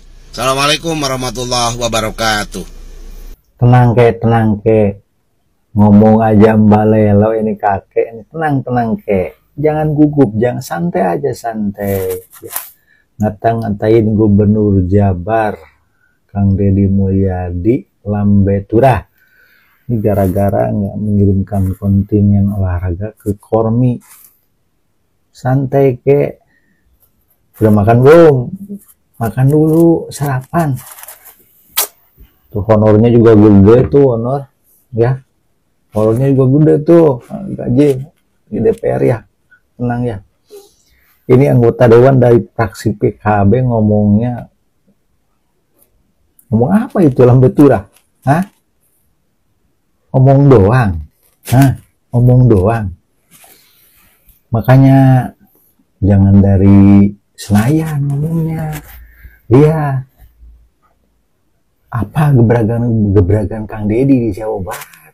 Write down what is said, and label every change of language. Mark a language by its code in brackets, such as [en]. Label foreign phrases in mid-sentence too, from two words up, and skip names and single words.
[ar] السلام عليكم ورحمة الله وبركاته. [id] Tenang ke. Ngomong aja mbalelo ini kakek. Tenang ke. Jangan gugup, jangan santai aja, santai. Ya. Ngata-ngatain Gubernur Jabar Kang Deddy Mulyadi [jv] lambe turah. [id] Ini gara-gara nggak mengirimkan kontingen olahraga ke Kormi. Santai ke. Udah makan belum? Makan dulu, sarapan. Tuh honornya juga gede tuh, honor. Ya. Honornya juga gede tuh. Gaji di DPR ya. Tenang ya. Ini anggota dewan dari fraksi PKB ngomongnya. Ngomong apa itu [jv] lambe turah? [id] Hah? Omong doang. Hah? Omong doang. Makanya jangan dari Senayan ngomongnya. Iya. Apa gebrakan Kang Deddy di Jawa Barat?